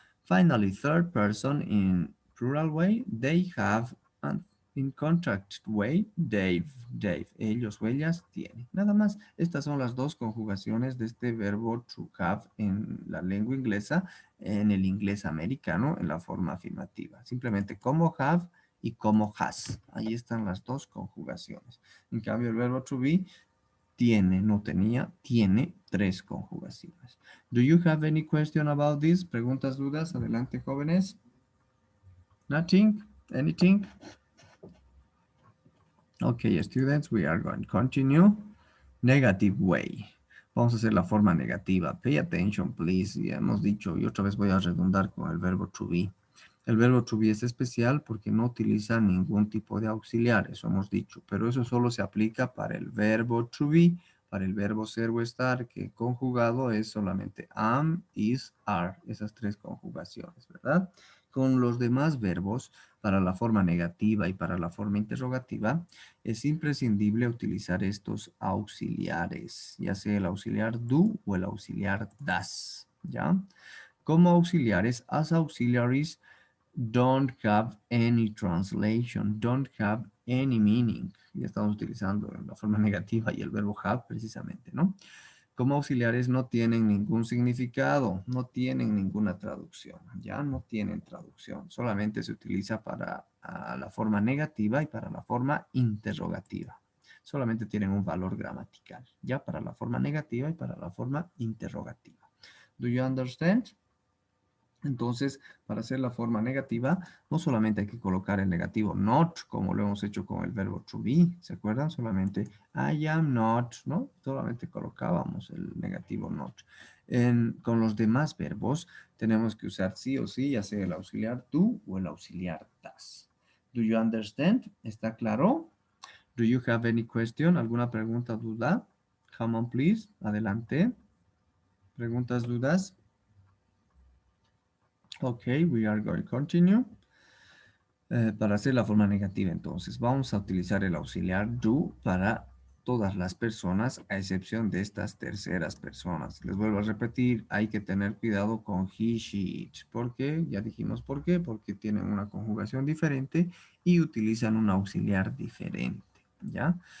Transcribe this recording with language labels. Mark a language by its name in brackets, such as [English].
[English] Finally, third person in plural way, they have. And in contract way, they've. [Spanish] Ellos o ellas tienen. Nada más, estas son las dos conjugaciones de este verbo to have en la lengua inglesa, en el inglés americano, en la forma afirmativa. Simplemente como have y como has. Ahí están las dos conjugaciones. En cambio, el verbo to be tiene, no tenía, tiene tres conjugaciones. [English] Do you have any question about this? [Spanish] ¿Preguntas, dudas? Adelante, jóvenes. [English] Nothing? Anything? Okay, students, we are going to continue. Negative way. [Spanish] Vamos a hacer la forma negativa. [English] Pay attention, please. [Spanish] Ya hemos dicho, y otra vez voy a redundar con el verbo to be. El verbo to be es especial porque no utiliza ningún tipo de auxiliar, eso hemos dicho, pero eso solo se aplica para el verbo to be, para el verbo ser o estar, que conjugado es solamente am, is, are, esas tres conjugaciones, ¿verdad? Con los demás verbos, para la forma negativa y para la forma interrogativa, es imprescindible utilizar estos auxiliares, ya sea el auxiliar do o el auxiliar das, ¿ya? Como auxiliares, [English] as auxiliaries, don't have any translation, don't have any meaning. [Spanish] Ya estamos utilizando la forma negativa y el verbo have precisamente, ¿no? Como auxiliares no tienen ningún significado, no tienen ninguna traducción, ya no tienen traducción, solamente se utiliza para la forma negativa y para la forma interrogativa. Solamente tienen un valor gramatical, ya para la forma negativa y para la forma interrogativa. [English] Do you understand? [Spanish] Entonces, para hacer la forma negativa, no solamente hay que colocar el negativo not, como lo hemos hecho con el verbo to be, ¿se acuerdan? Solamente I am not, ¿no? Solamente colocábamos el negativo not. Con los demás verbos tenemos que usar sí o sí, ya sea el auxiliar do o el auxiliar das. [English] Do you understand? [Spanish] ¿Está claro? [English] Do you have any question? [Spanish] ¿Alguna pregunta, duda? [English] Come on, please. [Spanish] Adelante. ¿Preguntas, dudas? [English] Ok, we are going to continue. [Spanish] Para hacer la forma negativa, entonces, vamos a utilizar el auxiliar do para todas las personas, a excepción de estas terceras personas. Les vuelvo a repetir, hay que tener cuidado con he, she, it. ¿Por qué? Ya dijimos por qué. Porque tienen una conjugación diferente y utilizan un auxiliar diferente, ¿ya?